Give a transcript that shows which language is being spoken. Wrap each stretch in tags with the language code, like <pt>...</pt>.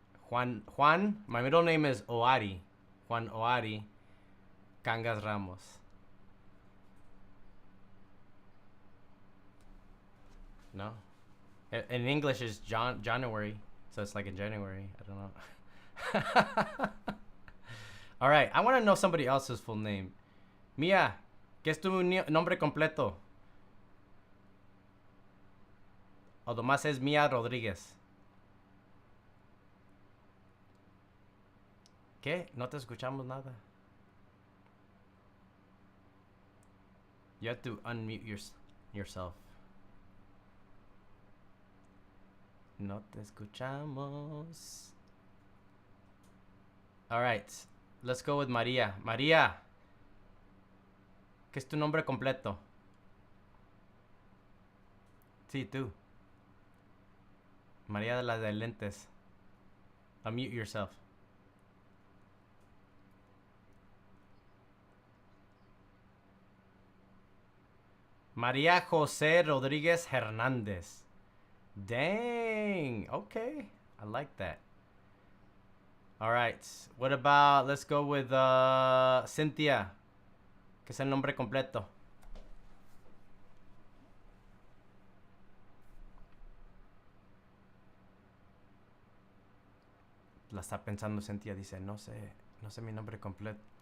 <en>Juan, my middle name is Oari. Juan Oari Cangas Ramos. No? In English is January. So it's like in January. I don't know. All right. I want to know somebody else's full name.</en> <es>Mia, ¿qué es tu nombre completo? O nomás es Mia Rodríguez. ¿Qué? No te escuchamos nada.</es> <en>You have to unmute yourself.</en> <es>No te escuchamos.</es> <en>All right. Let's go with María. María.</en> <es>¿Qué es tu nombre completo? Sí, tú. María de las de lentes.</es> <en>Unmute yourself. María José Rodríguez Hernández. Dang. Okay. I like that. All right. What about, let's go with Cynthia.</en> <es>¿Qué es el nombre completo? La está pensando Cynthia. Dice, no sé mi nombre completo.</es>